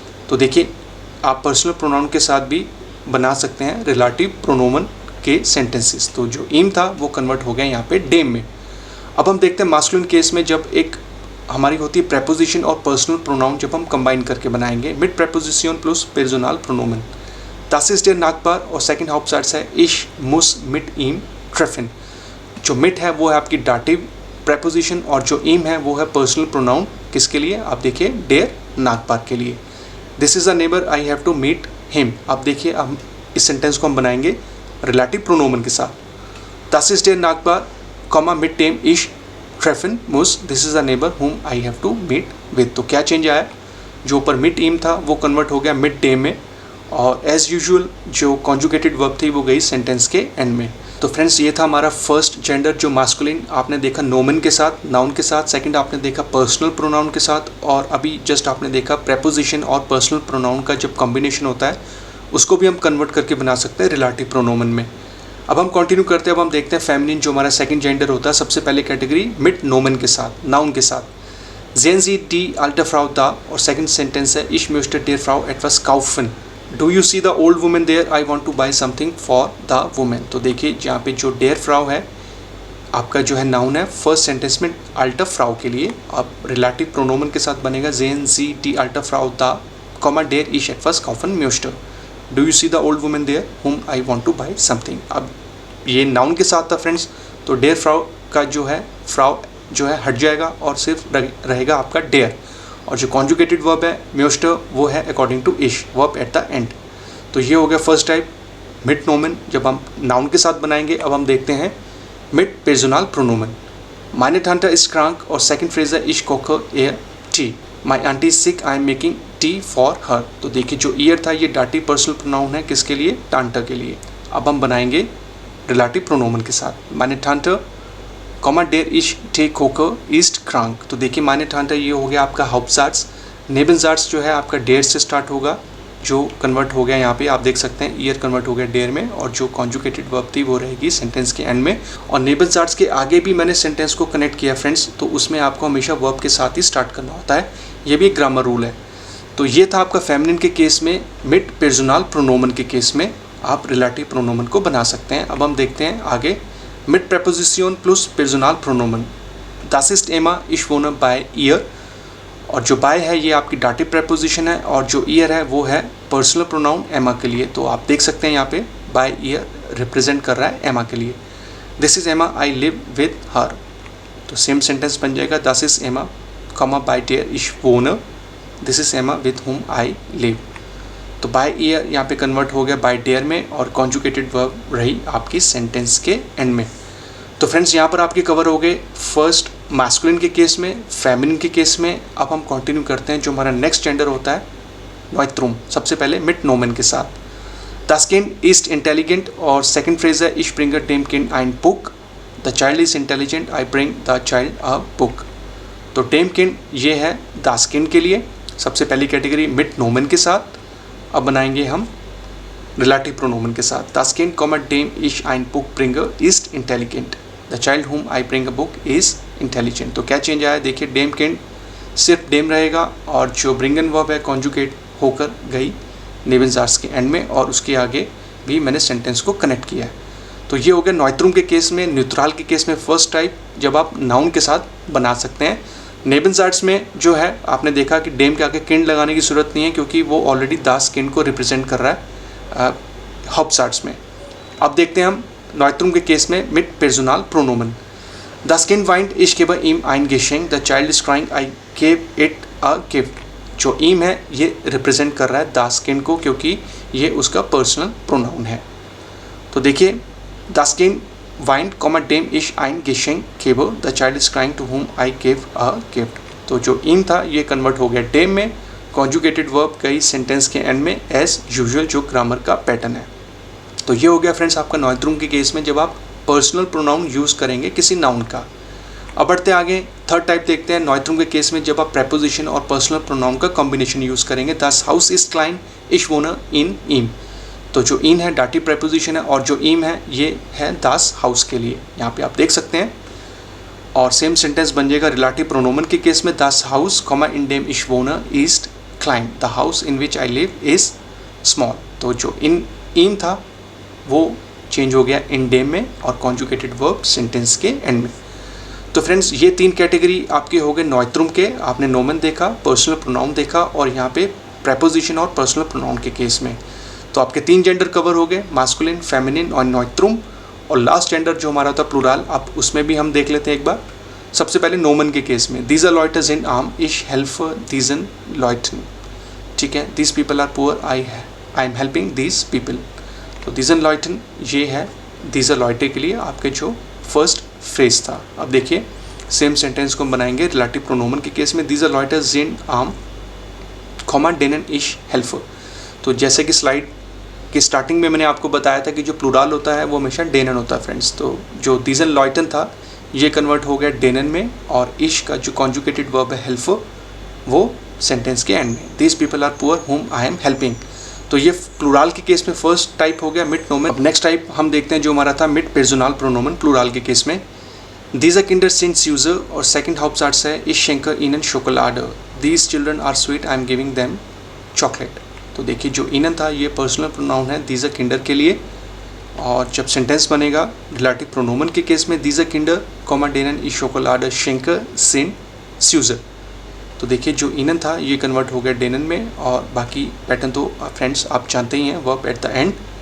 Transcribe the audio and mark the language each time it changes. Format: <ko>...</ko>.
<hi>तो देखिए, आप पर्सनल प्रोनाउन के साथ भी बना सकते हैं रिलेटिव प्रोनोमन के सेंटेंसेस। तो जो ईम था वो कन्वर्ट हो गया यहाँ पे डेम में। अब हम देखते हैं मास्कुलिन केस में, जब एक हमारी होती है प्रेपोजिशन और पर्सनल प्रोनाउन, जब हम कंबाइन करके बनाएंगे मिट preposition plus personal प्रोनोमन।</hi> <de>das ist der Nachbar</de> <hi>और सेकंड हाउपसाइड्स है</hi> <de>ich muss mit ihm treffen।</de> <hi>जो मिट है वो है आपकी डाटिव प्रेपोजिशन, और जो ईम है वो है पर्सनल प्रोनाउन। किसके लिए? आप देखिए,</hi> <de>डेयर नागपार</de> <hi>के लिए।</hi> <en>This is a neighbour I have to meet him.</en> <hi>आप देखिए, हम इस सेंटेंस को हम बनाएंगे रिलेटिव प्रोनोमन के साथ।</hi> <de>das ist der Nachbar कॉमा मिट डेम ich treffen muss,</de> <en>This is a neighbour whom I have to meet with.</en> <hi>तो क्या चेंज आया? जो ऊपर मिट ईम था वो कन्वर्ट हो गया मिट डेम में, और एज़ यूजुअल जो कॉन्जुगेटेड वर्ब थी वो गई सेंटेंस के एंड में। तो फ्रेंड्स, ये था हमारा फर्स्ट जेंडर जो मास्कुलिन आपने देखा नोमन के साथ, नाउन के साथ। सेकंड आपने देखा पर्सनल प्रोनाउन के साथ, और अभी जस्ट आपने देखा प्रेपोजिशन और पर्सनल प्रोनाउन का जब कॉम्बिनेशन होता है उसको भी हम कन्वर्ट करके बना सकते हैं रिलेटिव प्रोनोमन में। अब हम कंटिन्यू करते हैं। अब हम देखते हैं फेमिनिन, जो हमारा सेकंड जेंडर होता है। सबसे पहले कैटेगरी मिट नोमन के साथ, नाउन के साथ।</hi> <de>sehen Sie die alte Frau da,</de> <hi>और सेकंड सेंटेंस है</hi> <de>ich möchte der Frau etwas kaufen।</de> <en>Do you see the old women there, I want to buy something for the women.</en> <hi>तो देखिए, जहाँ पे जो डेयर फ्राउ है आपका जो है नाउन है, फर्स्ट सेंटेंस में अल्टर फ्राउ के लिए अब रिलेटिव प्रोनोमन के साथ बनेगा</hi> <de>जेन जी टी अल्टर फ्राउ द comma der ich etwas kaufen möchte.</de> <en>Do you see the old woman there whom I want to buy something.</en> <hi>अब ये नाउन के साथ था फ्रेंड्स, तो डेयर फ्राउ का जो है फ्राउ जो है हट जाएगा और सिर्फ रहेगा आपका डेयर, और जो कॉन्जुगेटेड वर्ब है म्योस्टर वो है अकॉर्डिंग टू इश वर्ब एट द एंड। तो ये हो गया फर्स्ट टाइप मिड नोमेन जब हम नाउन के साथ बनाएंगे। अब हम देखते हैं mid personal प्रोनोमेन।</hi> <de>Meine Tante ist krank</de> <hi>और सेकंड फ्रेज है</hi> <de>ich koche ihr टी।</de> <en>My auntie is sick, I am making tea for her।</en> <hi>तो देखिए जो ईयर था ये डाटिव पर्सनल प्रोनाउन है किसके लिए, टांटा के लिए। अब हम बनाएंगे रिलेटिव प्रोनोमन के साथ।</hi> <de>Meine Tante, der ich Tee koche ist krank।</de> <hi>तो देखिए</hi> <de>meine Tante</de> <hi>ये हो गया आपका हाउप्टसाट्स। नेबनसाट्स जो है आपका डेयर से स्टार्ट होगा, जो कन्वर्ट हो गया यहाँ पे आप देख सकते हैं, ईयर कन्वर्ट हो गया डेयर में, और जो कॉन्जुगेटेड वर्ब थी वो रहेगी सेंटेंस के एंड में। और नेबनसाट्स के आगे भी मैंने सेंटेंस को कनेक्ट किया फ्रेंड्स, तो उसमें आपको हमेशा वर्ब के साथ ही स्टार्ट करना होता है, ये भी एक ग्रामर रूल है। तो ये था आपका फेमिनिन के केस में। मिड पर्सनल प्रोनोमन के केस में आप रिलेटिव प्रोनोमन को बना सकते हैं। अब हम देखते हैं आगे mid preposition plus personal प्रोनोमन।</hi> <de>Das ist Emma, ich wohne bei ihr।</de> <hi>और जो बाय है ये आपकी डाटिव प्रेपोजिशन है, और जो ईयर है वो है पर्सनल प्रोनाउन एमा के लिए। तो आप देख सकते हैं यहाँ पे बाय ईयर रिप्रेजेंट कर रहा है एमा के लिए।</hi> <en>This is Emma, I live with her.</en> <hi>तो सेम सेंटेंस बन जाएगा,</hi> <en>this is Emma comma</en> <de>बाय डेयर इश वोनर,</de> <en>This is Emma with whom I live.</en> <hi>तो बाय ईयर यहाँ पे कन्वर्ट हो गया बाय डेयर में, और कॉन्जुगेटेड वर्ब रही आपकी सेंटेंस के एंड में। तो फ्रेंड्स यहाँ पर आपके कवर हो गए फर्स्ट मैस्कुलिन के केस में, फेमिनिन के केस में। अब हम कंटिन्यू करते हैं जो हमारा नेक्स्ट जेंडर होता है नॉइत्रुम। सबसे पहले मिड नोमेन के साथ।</hi> <de>Das Kind ist intelligent</de> <hi>और सेकंड फ्रेज है</hi> <de>ich bringe dem Kind ein Buch।</de> <en>The child is intelligent, I bring the child a book।</en> <hi>तो</hi> <de>dem Kind</de> <hi>ये है das Kind के लिए सबसे पहली कैटेगरी मिड नोमेन के साथ। अब बनाएंगे हम रिलेटिव प्रोनोमेन के साथ।</hi> <de>Das Kind, dem ich ein Buch bringe ist intelligent।</de> <en>The child whom I bring a book is intelligent।</en> <hi>तो क्या चेंज आया देखिए, डेम किंड सिर्फ डेम रहेगा, और जो ब्रिंगन वर्ब है कॉन्जुगेट होकर गई नेबनसाट्स के एंड में, और उसके आगे भी मैंने सेंटेंस को कनेक्ट किया है। तो ये हो गया नॉइत्रुम के केस में। न्यूट्रल के केस में फर्स्ट टाइप जब आप नाउन के साथ बना सकते हैं। नेबनसाट्स में जो है आपने देखा कि डेम के आगे किंड लगाने की जरूरत नहीं है, क्योंकि वो ऑलरेडी दास किंड को रिप्रेजेंट कर रहा है हाउप्टसाट्स में। अब देखते हैं हम नॉइत्रुम के केस में mid personal प्रोनोमेन।</hi> <de>Das Kind weint, ich gebe ihm ein Geschenk।</de> <en>The child is crying, I gave it a gift।</en> <hi>जो ihm है ये रिप्रेजेंट कर रहा है das Kind को, क्योंकि ये उसका पर्सनल प्रोनाउन है। तो देखिए</hi> <de>Das Kind weint, dem ich ein Geschenk gebe।</de> <en>The child is crying, to whom I gave a gift।</en> <hi>तो जो ihm था ये कन्वर्ट हो गया dem में, कॉन्जुगेटेड वर्ब गई सेंटेंस के एंड में एज यूजुअल, जो ग्रामर का पैटर्न है। तो ये हो गया फ्रेंड्स आपका नॉइत्रुम के केस में जब आप पर्सनल प्रोनाउन यूज़ करेंगे किसी नाउन का। अब बढ़ते आगे थर्ड टाइप देखते हैं नॉइत्रुम के केस में जब आप प्रेपोजिशन और पर्सनल प्रोनाउन का कॉम्बिनेशन यूज़ करेंगे।</hi> <de>Das Haus ist klein, ich wohne in ihm।</de> <hi>तो जो इन है डाटिव प्रेपोजिशन है, और जो ईम है ये है das Haus के लिए, यहाँ पे आप देख सकते हैं। और सेम सेंटेंस बन जाएगा रिलेटिव प्रोनोमेन के केस में।</hi> <de>Das Haus, in dem ich wohne ist klein।</de> <en>The house in which I live is small।</en> <hi>तो जो इन था वो चेंज हो गया इन डेम में, और कॉन्जुगेटेड वर्ब सेंटेंस के एंड में। तो फ्रेंड्स ये तीन कैटेगरी आपके हो गए नॉइत्रुम के। आपने नोमेन देखा, पर्सनल प्रोनाउन देखा, और यहाँ पे प्रेपोजिशन और पर्सनल प्रोनाउन के केस में। तो आपके तीन जेंडर कवर हो गए, मास्कुलिन, फेमिनिन और नॉइत्रुम। और लास्ट जेंडर जो हमारा था प्लूरल, आप उसमें भी हम देख लेते हैं एक बार। सबसे पहले नोमेन के केस में</hi> <de>dieser Leute sind arm, ich helfe diesen Leuten।</de> <hi>ठीक है,</hi> <en>these people are poor, I am helping these people।</en> <hi>तो</hi> <de>diesen Leuten</de> <hi>ये है</hi> <de>dieser Leute</de> <hi>के लिए आपके जो फर्स्ट फ्रेज था। अब देखिए सेम सेंटेंस को हम बनाएंगे रिलेटिव प्रोनोमेन के केस में।</hi> <de>dieser Leute sind arm, denen ich helfe।</de> <hi>तो जैसे कि स्लाइड की स्टार्टिंग में मैंने आपको बताया था कि जो प्लूरल होता है वो हमेशा डेनन होता है फ्रेंड्स। तो जो</hi> <de>diesen Leuten</de> <hi>था ये कन्वर्ट हो गया डेनन में, और इश का जो कॉन्जुगेटेड वर्ब है हेल्प वो सेंटेंस के एंड में।</hi> <en>these people are poor whom I am helping।</en> <hi>तो ये प्लूरल के केस में फर्स्ट टाइप हो गया मिड नोमेन। अब नेक्स्ट टाइप हम देखते हैं जो हमारा था मिड पर्सनल प्रोनोमेन प्लूरल के केस में।</hi> <de>Diese Kinder sind süß</de> <hi>और सेकंड हाउप्टसाट्स है</hi> <de>ich schenke ihnen Schokolade।</de> <en>These children are sweet, I am giving them chocolate।</en> <hi>तो देखिए जो ihnen था ये पर्सनल प्रोनाउन है</hi> <de>diese Kinder</de> <hi>के लिए, और जब सेंटेंस बनेगा रिलेटिव प्रोनोमेन के केस में</hi> <de>diese Kinder, denen ich Schokolade schenke sind süß।</de> <hi>तो देखिए जो इनन था ये कन्वर्ट हो गया डेनन में, और बाकी पैटर्न तो फ्रेंड्स आप जानते ही हैं, वर्ब एट द एंड।</hi>